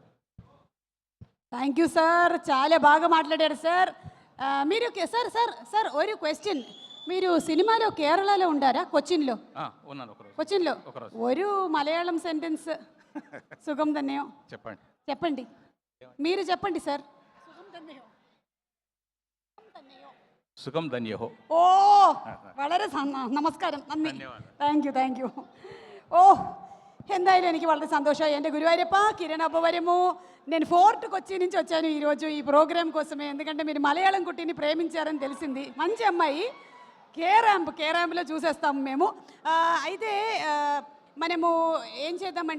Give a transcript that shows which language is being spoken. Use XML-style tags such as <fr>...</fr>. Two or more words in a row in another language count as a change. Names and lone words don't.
<en>Thank you</en> <te>సార్, చాలా బాగా మాట్లాడారు సార్. మీరు సార్ సార్ సార్ ഒരു క్వశ్చన్. మీరు సినిమాలో కేరళలో ఉండారా? కొచ్చిన్లో ఉన్నాను. కొచ్చిన్లో ഒരു మలయాళం సెంటెన్స్</te> <ml>സുഖം തന്നെയോ</ml> <te>చెప్పండి. మీరు చెప్పండి సార్.</te> <ml>സുഖം തന്നെയോ. ഓ വളരെ നമസ്കാരം, നന്ദി.</ml> <en>Thank you.</en> <ml>ഓ എന്തായാലും എനിക്ക് വളരെ സന്തോഷമായി. എൻ്റെ గురువారప్ప కిరణ్ అబ్బవరము.</ml> <te>నేను ఫోర్ట్ కొచ్చి నుంచి వచ్చాను ఈరోజు ఈ ప్రోగ్రామ్ కోసమే. ఎందుకంటే మీరు మలయాళం కుట్టిని ప్రేమించారని తెలిసింది. మంచి అమ్మాయి. కే ర్యాంప్లో చూసేస్తాము మేము. అయితే మనము ఏం చేద్దామంటే</te>